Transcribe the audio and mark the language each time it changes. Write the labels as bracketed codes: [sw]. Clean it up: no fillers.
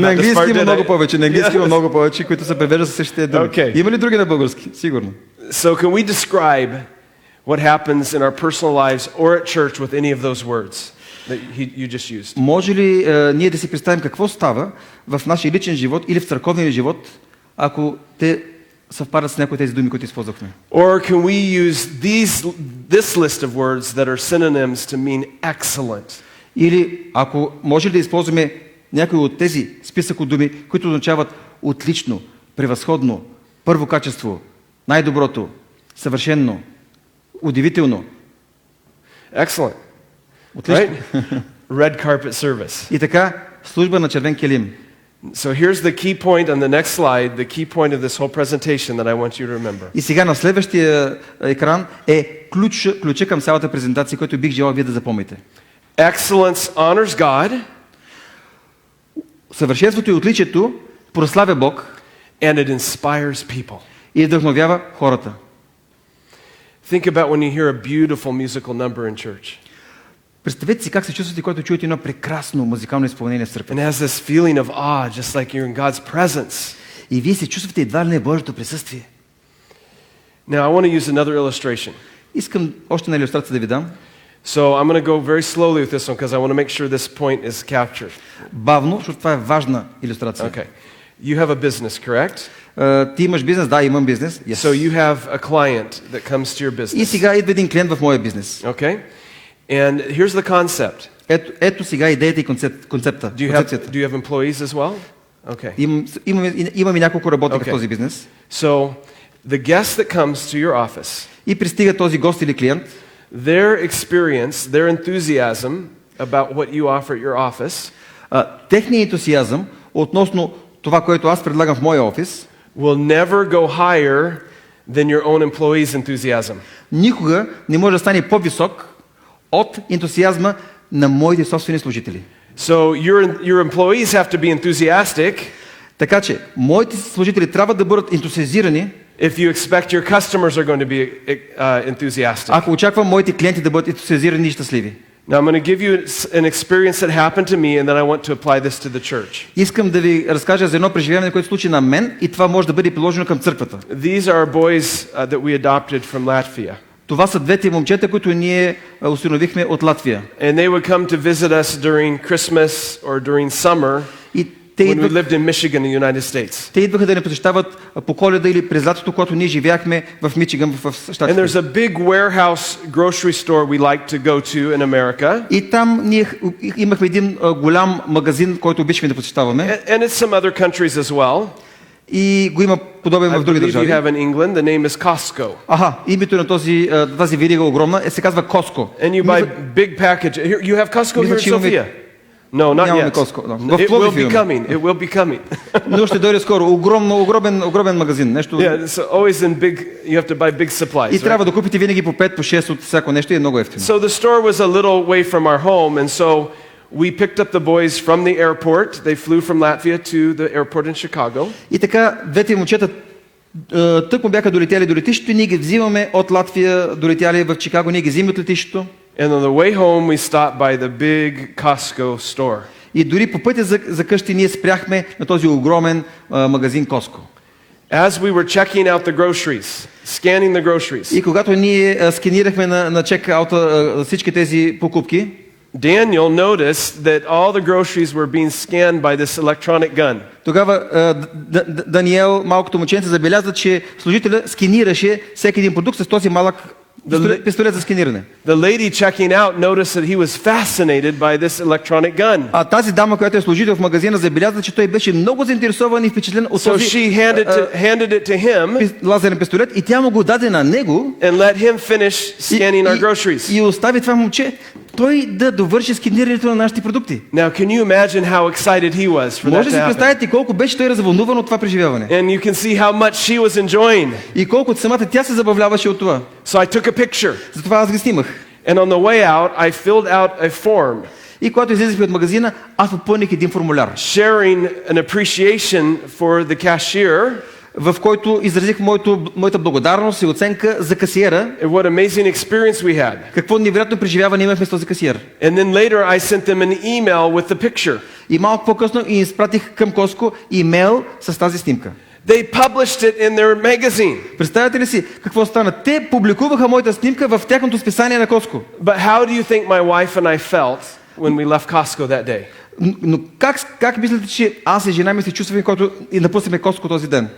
[bg] На английски има много повече. На английски има много повече, които се превеждат със същите думи. Има ли други на български? Сигурно. [en] So can we describe what happens in our personal lives or at church with any of those words that you just used? [bg] Може ли ние да си представим какво става в нашия личен живот или в църковния живот, ако те съвпадат с някои от тези думи, които използвахме? [en] Or can we use this list of words that are synonyms to mean excellent? [bg] Или ако може ли да използваме някои от тези списък от думи, които означават отлично, превъзходно, първо качество, най-доброто, съвършено, удивително. [en] Excellent. [bg] Отлично. [en] Right? Red carpet service. [bg] И така, служба на червен килим. [en] So here's the key point on the next slide, the key point of this whole presentation that I want you to remember. [bg] И сега на следващия екран е ключа към цялата презентация, който бих желал вие да запомните. [en] Excellence honors God. [bg] Съвършенството и отличието прославя Бог. [en] And it inspires people. [bg] И вдъхновява хората. [en] Think about when you hear a beautiful musical number in church. [bg] Представете си как се чувствате, когато чуете едно прекрасно музикално изпълнение в църквата. [en] And has this feeling of awe, just like you're in God's presence. [bg] И вие се чувствате едва ли не Божието присъствие. [en] Now I want to use another illustration. [bg] Искам още една илюстрация да ви дам. [en] So I'm going to go very slowly with this one because I want to make sure this point is captured. [bg] Бавно, защото това е важна илюстрация. [en] Okay. You have a business, correct? [bg] Ти имаш бизнес, да, имам бизнес. [en] Yes. So you have a client that comes to your business. [bg] И сега идва един клиент в моя бизнес. [en] Okay. And here's the concept. [bg] Ето сега идеята и концепта. [en] Do you have employees as well? Okay. [bg] Имаме няколко работника в този бизнес. [en] So the guest that comes to your office. [bg] И пристига този гост или клиент. [en] Their experience, their enthusiasm about what you offer at your office. [bg] Техният ентусиазъм относно това, което аз предлагам в моя офис, [en] will never go higher than your own employees' enthusiasm. [bg] Никога не може да стане по-висок от ентусиазма на моите собствени служители. [en] So your employees have to be enthusiastic. [bg] Така че моите служители трябва да бъдат ентусиазирани. [en] If you expect your customers are going to be enthusiastic. [bg] Ако очаквам моите клиенти да бъдат ентусиазирани и щастливи. [en] Now I'm going to give you an experience that happened to me and then I want to apply this to the church. [bg] Искам да ви разкажа за едно преживяване, което се случи на мен и това може да бъде приложено към църквата. [en] These are boys that we adopted from Latvia. [bg] Това са двете момчета, които ние установихме от Латвия. [en] And they would come to visit us during Christmas or during summer. When we lived in Michigan, in the United States. [bg] Те идваха да ни посещават по Коледа или през лятото, когато ние живяхме в Мичиган, в щатите. [en] And there's a big warehouse grocery store we like to go to in America. [bg] И там ние имахме един голям магазин, който обичаме да посещаваме. [en] And it's some other countries as well. [bg] И го има подобен в други държави. [en] You have in England, the name is Costco. [bg] Името на тази верига огромна се казва Costco. [en] And you buy big package. You have Costco here in Sofia? No, not yet. It will be coming. It will be coming. [bg] Но ще дойде скоро. Огромен магазин. Нещо. [en] Yeah, so always in big. You have to buy big supplies. [bg] И трябва да купите винаги по 5, по 6 от всяко нещо и е много евтино. [en] So the store was a little way from our home, and so we picked up the boys from the airport. They flew from Latvia to the airport in Chicago. [bg] И така двете момчета тъкмо бяха долетяли до летището и ние ги взимаме от Латвия, долетяли в Чикаго, ние ги взимаме от летището. [en] And on the way home we stopped by the big Costco store. [bg] И дори по пътя за къщи ние спряхме на този огромен магазин Costco. [en] As we were checking out the groceries, scanning the groceries. [bg] И когато ние сканирахме на чекаута всички тези покупки, [en] Daniel noticed that all the groceries were being scanned by this electronic gun. [bg] Тогава Даниел, малкото момченце, забеляза, че служителя сканираше всеки един продукт с този малък пистолет за сканиране. [en] The lady checking out noticed that he was fascinated by this electronic gun. [bg] А тази дама, която е служител в магазина, забеляза, че той беше много заинтересован и впечатлен от този [en] she handed it to him [bg] лазерен пистолет и тя му го даде на него [en] and let him finish scanning our groceries. [bg] И остави това момче той да довърши сканирането на нашите продукти. [en] Now can you imagine how excited he was for that? [bg] Може да си представите колко беше той развълнуван от това преживяване. [en] And you can see how much she was enjoying. [bg] И колко самата тя се забавляваше от това. [en] So I took a picture. [bg] Затова аз ги снимах. [en] And on the way out I filled out a form. [bg] И когато излезахме от магазина, аз попълних един формуляр. [en] Sharing an appreciation for the cashier. [bg] В който изразих моята благодарност и оценка за касиера. [en] What amazing experience we had. [bg] Какво невероятно преживяване имахме с този касиер. [en] And then later I sent them an email with the picture. [bg] И малко по-късно изпратих към Costco имейл с тази снимка. [en] They published it in their magazine. [bg] Представете ли си какво стана? Те публикуваха моята снимка в тяхното списание на Costco. [en] But how do you think my wife and I felt when we left Costco that day? [bg] Но как мислите, че аз и жена ми се чувствахме, когато и напуснахме Costco този ден?